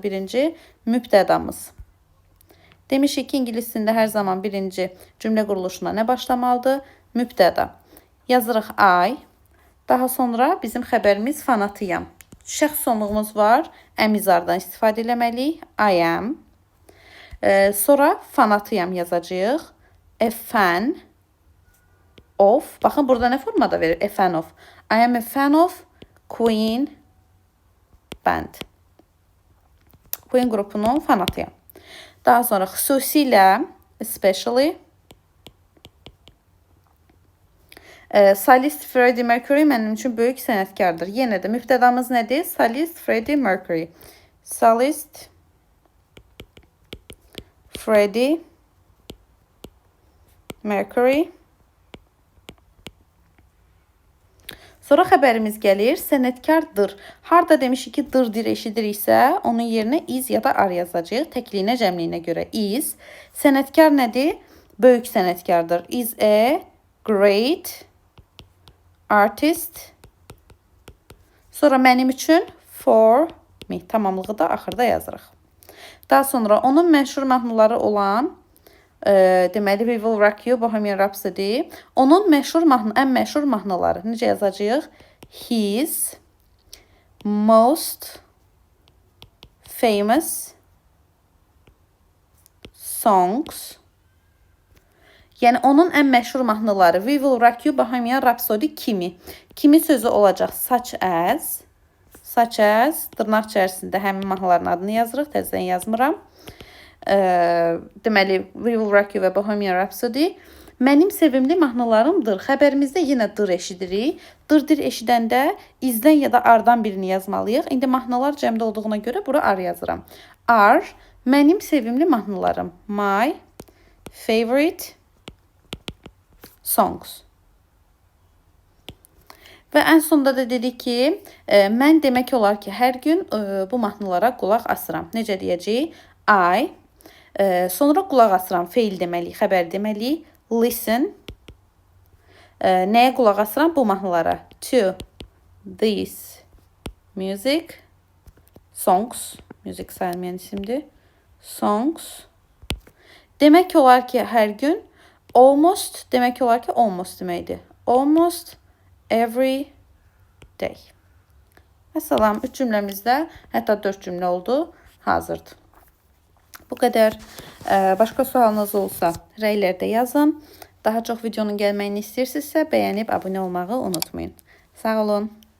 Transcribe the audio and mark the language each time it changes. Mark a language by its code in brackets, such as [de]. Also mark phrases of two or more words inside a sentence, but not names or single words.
[az] Birinci, mübtədamız. Demişik ki, ingilis dilində hər zaman birinci cümlə quruluşuna nə başlamalıdır? Mübtəda. Yazırıq I. Daha sonra bizim xəbərimiz fanatıyam. Şəxs sonluğumuz var. Əmizardan istifadə eləməliyik. [en] I am. [az] Sonra fanatıyam yazacağıq. [en] A fan of. [az] Baxın, burada nə formada verir? [en] A fan of. I am a fan of Queen band. [az] Queen qrupunun fanatıyam. Daha sonra xüsusilə, especially, Solist Freddie Mercury mənim üçün böyük sənətkardır. Yenə də mübtədamız nədir? Solist Freddie Mercury. Solist Freddie Mercury. Sonra xəbərimiz gəlir, sənətkardır. Harda demişik ki, dırdır eşidiriksə, onun yerinə is ya da ar yazacağıq. Təkliyinə, cəmliyinə görə is. Sənətkar nədir? Böyük sənətkardır. [en] Is a great artist. [az] Sonra mənim üçün [en] for me. [az] Tamamlığı da axırda yazırıq. Daha sonra onun məşhur mahnıları olan deməli We Will Rock You, Bohemian Rhapsody. Onun ən məşhur mahnıları necə yazacağıq? [en] His most famous songs. [az] Yəni onun ən məşhur mahnıları We Will Rock You, Bohemian Rhapsody kimi. Kimi sözü olacaq? [en] Such as [az] dırnaq içərisində həmin mahnıların adını yazırıq. Təzədən yazmıram. Deməli We Will Rock You və Bohemian Rhapsody mənim sevimli mahnılarımdır. Xəbərimizdə yenə dır eşidirik. Dırdır eşidəndə izdən ya da ardan birini yazmalıyıq. İndi mahnılar cəmdə olduğuna görə bura ar yazıram. Are mənim sevimli mahnılarım. [en] My favorite songs. [az] Və ən sonunda da dedik ki, mən demək olar ki, hər gün bu mahnılara qulaq asıram. Necə deyəcəyik? I. Sonra qulaq asıram. Feil deməliyik, xəbər deməliyik. Listen. Nəyə qulaq asıram? Bu mahnılara. [en] To this music. [az] Songs. Music sayılmayan isimdir. Songs. Demək olar ki, hər gün. Almost. Demək olar ki, [en] almost deməkdir. Almost every day. [az] Məsələn, 3 cümləmizdə hətta 4 cümlə oldu. Hazırdır. Bu qədər. Başqa sualınız olsa rəylərdə yazın. Daha çox videonun gəlməyini istəyirsinizsə bəyənib abunə olmağı unutmayın. Sağ olun.